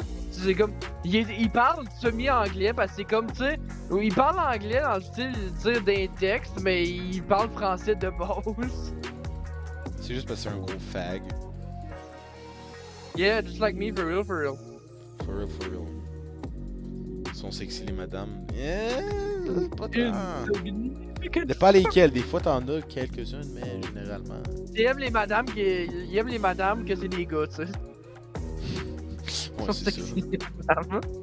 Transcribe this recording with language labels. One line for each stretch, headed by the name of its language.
French: C'est comme. Il parle semi-anglais parce que c'est comme, tu sais. Il parle anglais dans le style, tu sais, d'un texte, mais il parle français de base. C'est juste parce que c'est un gros fag.
English: Yeah, just like me, for real, for real. For real, for real.
French: Ils sont sexy les madames. Yeah, pas tant. Dépend lesquelles, des fois t'en as quelques-unes, mais généralement. Il aime les madames que c'est des gars, tu sais. Ouais, Sont c'est ça. sexy, les madames.